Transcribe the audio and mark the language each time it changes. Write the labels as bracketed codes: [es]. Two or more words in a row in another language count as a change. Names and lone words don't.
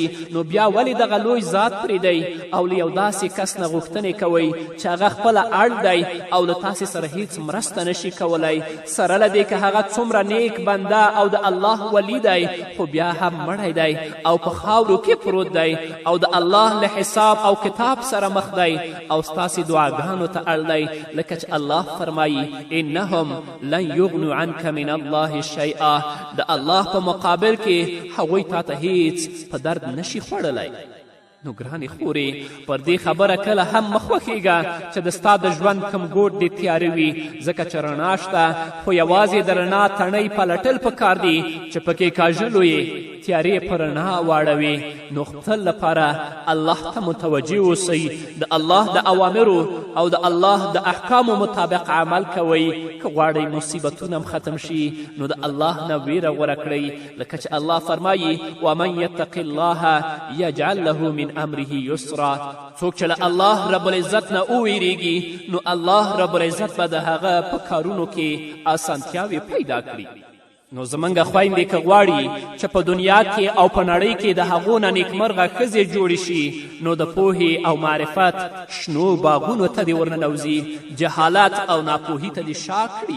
[ps] نو بیا ولې دغه لوی ذات پرېږدئ او له یو داسې کس نه غوښتنې کوئ چې هغه خپله اړ دی او له تاسې سره هیڅ مرسته نشي کولی، سره له دې که هغه څومره نیک بنده او د الله ولی دی، خو بیا هم مړی دی او په خاورو کې پروت دی او د الله له حساب او کتاب سره مخ دی او ستاسې دعاګانو ته اړ دی، لکه چې الله فرمایي [ar] انهم لن یغنو عنک من الله شیئا. [ps] د الله په مقابل کې هغوی تا ته هیڅ په درد نشي خوړلی. نو ګرانې خورې، پر دې خبره کله هم مخ وخیږه چې د ستا د ژوند کم ګوټ دې تیاره وي، ځکه چې رڼا شته، خو یوازې د رڼا تڼۍ پلټل پکار دي چې پکې کاژلو یې تیارې په رڼا واړوي. نو خپل لپاره الله ته متوجه اوسئ، د الله د اوامرو او د الله د احکامو مطابق عمل کوئ. که غواړئ مصیبتونه هم ختم شي نو د الله نه ویره غوره کړئ، لکه چې الله فرمایي [ar] ومن یتق الله یجعل له من امره یسرا. [ps] څوک چې له الله [ar] رب العزت [ps] نه وویریږي نو الله [ar] رب العزت [ps] به د هغه په کارونو کې اسانتیاوې پیدا کړي. نو زمونږ خویندې که غواړي چې په دنیا کې او په نړۍ کې د هغو نه نیکمرغه ښځې جوړې شي نو د پوهې او معرفت شنو باغونو ته دې ورننوځي، جهالت او ناپوهي ته دې شا کړي.